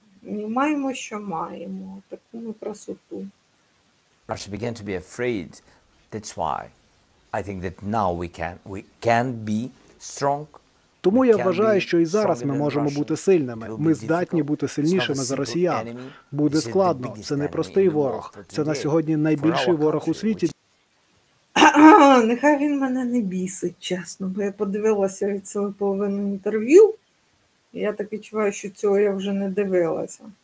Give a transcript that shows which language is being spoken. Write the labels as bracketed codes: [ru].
[uk] Ми маємо, що маємо, таку ми красоту. [en] Russia began to be afraid. That's why I think that now we can be strong. [uk] Тому я вважаю, що і зараз ми можемо бути сильними. Ми здатні бути сильнішими за росіян. Буде складно. Це не простий ворог. Це на сьогодні найбільший ворог у світі. Нехай він мене не бісить, чесно, бо я подивилася від себе половину інтерв'ю, і я так відчуваю, що цього я вже не дивилася.